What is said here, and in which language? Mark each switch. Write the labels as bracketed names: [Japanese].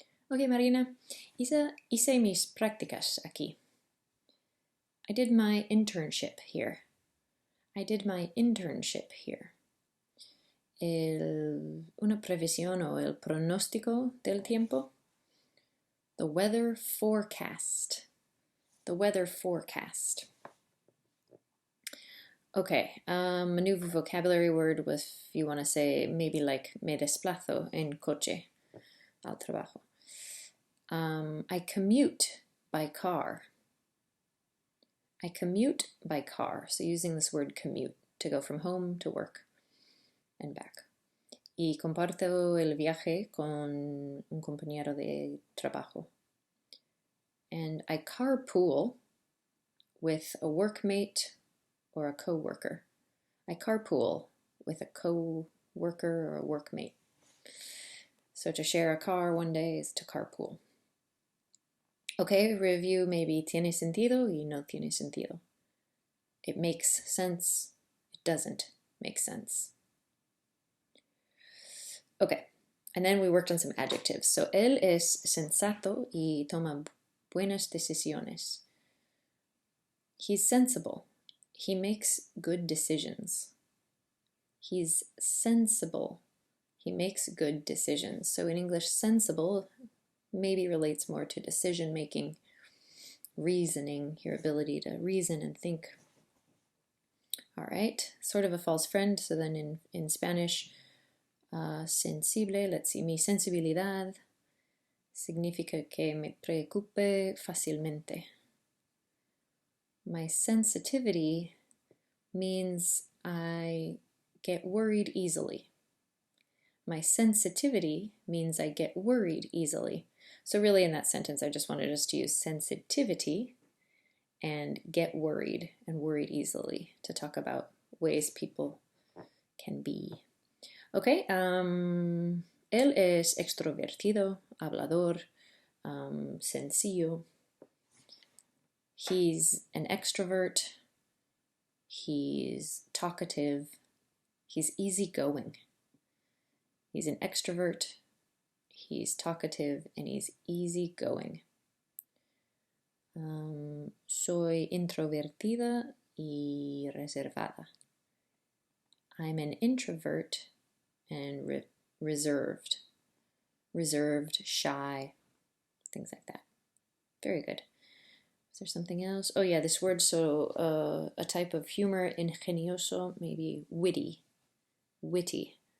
[Spanish] Ok, Marina, hice mis prácticas aquí. [English] I did my internship here. I did my internship here. [Spanish] Una previsión o el pronóstico del tiempo. [English] The weather forecast. The weather forecast. Okay, a new vocabulary word was, if you want to say, maybe like [Spanish] me desplazo en coche al trabajo. [English] I commute by car. I commute by car. So using this word commute to go from home to work and back. [Spanish] Y comparto el viaje con un compañero de trabajo. [English] And I carpool with a workmate or a co-worker. I carpool with a co-worker or a workmate. So to share a car one day is to carpool. Okay, review maybe [Spanish] tiene sentido y no tiene sentido. [English] It makes sense, it doesn't make sense. Okay, and then we worked on some adjectives. So [Spanish] él es sensato y toma buenas decisiones. [English] He's sensible. He makes good decisions. He's sensible. He makes good decisions. So in English, sensible maybe relates more to decision making, reasoning, your ability to reason and think. All right, sort of a false friend. So then in Spanish, sensible, let's see, [Spanish] mi sensibilidad significa que me preocupe fácilmente. [English] My sensitivity means I get worried easily. My sensitivity means I get worried easily. So really in that sentence, I just wanted us to use sensitivity and get worried and worried easily to talk about ways people can be. Okay, [Spanish] él es extrovertido, hablador, sencillo. [English] He's an extrovert. He's talkative. He's easygoing. He's an extrovert. He's talkative and he's easygoing. [Spanish] Soy introvertida y reservada. [English] I'm an introvert and reserved. Reserved, shy, things like that. Very good. Is there something else? Oh yeah, this word, so a type of humor, ingenioso, maybe witty. Witty.